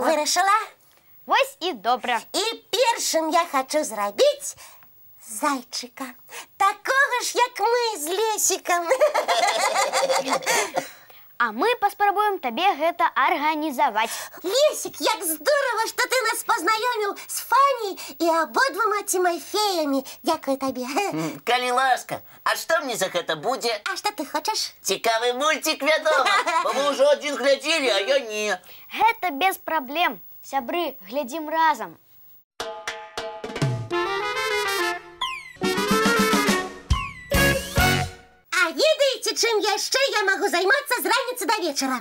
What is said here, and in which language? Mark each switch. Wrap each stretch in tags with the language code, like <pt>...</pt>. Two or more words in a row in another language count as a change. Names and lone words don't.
<be>Вырашыла? Вось і добра. І першым я хачу зрабіць зайчыка. Такога ж, як мы з Лесікам. А мы паспрабуем табе гэта арганізаваць.</be> <ru>Лесик, як здорово, что ты нас познаёміў с Фаней и ободвума Тимофеями.</ru> <uk>Дякую табе.</uk> <be>Калі ласка, а што мне за гэта будзе?</be> <ru>А что ты хочешь?</ru> <be>Цікавы мультик, вядома. Бо мы ўжо адзін глядзелі, а я не. Гэта без праблем. Сябры, глядзім разам. А ведаеце, чым яшчэ я могу займацца з раніцы</be> <ru>до вечера?</ru>